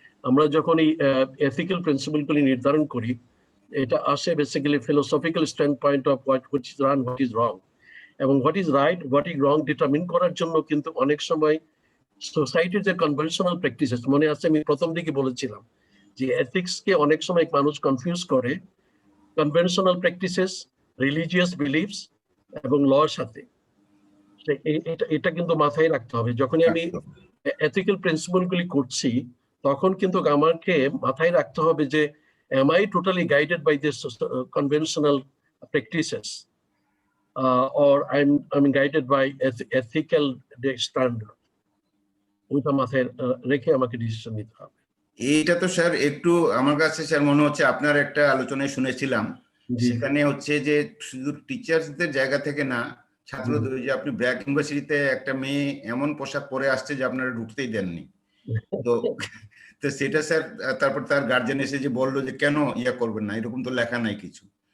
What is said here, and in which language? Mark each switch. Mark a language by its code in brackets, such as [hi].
[bn] আমরা যখন এই এথিক্যাল প্রিন্সিপল গুলি নির্ধারণ করি, এটা আসে basically philosophical stand point of [en] what is right, what is wrong, [bn] এবং what is right, what is wrong determine করার জন্য কিন্তু অনেক সময় সোসাইটির যে কনভেনশনাল প্র্যাকটিসেস, মনে আছে আমি প্রথম দিকে বলেছিলাম যে এথিক্স কে অনেক সময় মানুষ কনফিউজ করে কনভেনশনাল প্র্যাকটিসেস, রিলিজিয়াস বিলিফস এবং লর সাথে। এটা কিন্তু মাথায় রাখতে হবে। যখনই আমি এথিক্যাল প্রিন্সিপল গুলি করছি তখন কিন্তু আমাকে মাথায় রাখতে হবে যে [en] am I totally guided by this conventional practices or I'm guided by ethical standard? [bn] ওইটা মাথায় রেখে আমাকে ডিসিশন নিতে হবে। এইটা তো স্যার একটু আমার কাছে স্যার মনে হচ্ছে আপনার একটা আলোচনায় শুনেছিলাম, সেখানে হচ্ছে যে শুধু টিচার্সদের জায়গা থেকে না, ছাত্রদের, যে আপনি ব্র্যাক ইউনিভার্সিটিতে একটা মেয়ে এমন পোশাক পরে আসছে যে আপনারা ঢুকতেই দেননি, তো সেটা স্যার তারপর তার গার্জেন এসে যে বললো যে কেন ইয়া করবেন না, এরকম তো লেখা নাই কিছু।